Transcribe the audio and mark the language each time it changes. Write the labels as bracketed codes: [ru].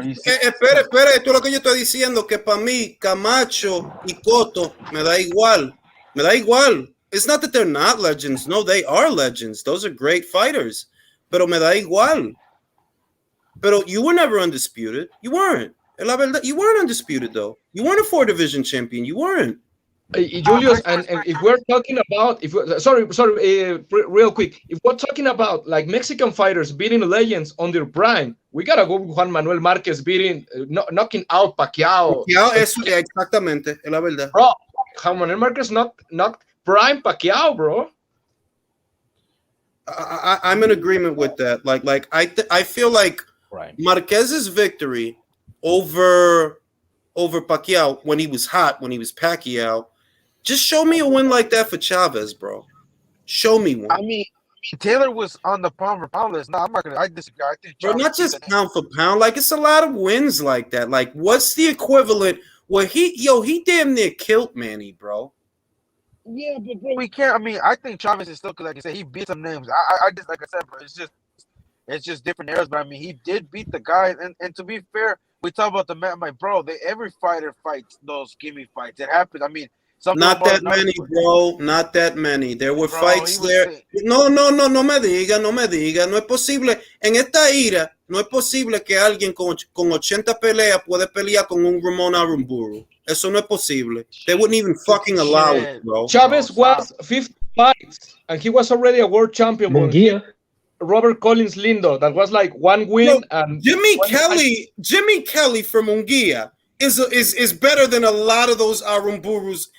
[es] Espera, esto es lo que yo estoy diciendo, que para mí Camacho y Cotto me da igual. [en] It's not that they're not legends. No, they are legends. Those are great fighters. [es] Pero me da igual. Pero [en] you were never undisputed. You weren't. [es] La verdad, [en] you weren't undisputed, though. You weren't a 4-division champion. You weren't. Julius, and if we're talking about, real quick, if we're talking about Mexican fighters beating legends on their prime, we gotta go with Juan Manuel Marquez knocking out Pacquiao. [es] Exactamente, es la verdad. [en] Bro, Juan Manuel Marquez knocked prime Pacquiao, bro. I'm in agreement with that. I feel like Marquez's victory over Pacquiao when he was hot, when he was Pacquiao. Just show me a win like that for Chavez, bro. Show me one. I mean, Taylor was on the pound for pound list. No, I'm not gonna. I disagree. I think bro, not just pound for pound. It's a lot of wins like that. What's the equivalent? Well, he damn near killed Manny, bro. Yeah, but bro, we can't. I mean, I think Chavez is still, because like I said, he beat some names. I just, like I said, bro, it's just different eras. But I mean, he did beat the guy. And to be fair, we talk about the man, bro. Every fighter fights those gimme fights. It happens. I mean. Not that many, bro. Not that many. There were fights there. [es] No me diga. No es posible. En esta ira, no es posible que alguien con 80 peleas puede pelear con un Ramon Aramburu. Eso no es posible. [en] They wouldn't even fucking allow it, bro. Chavez was 50 fights, and he was already a world champion. Robert Collins Lindo, that was one win. And Jimmy Kelly from Munguia is better than a lot of those Arumburus.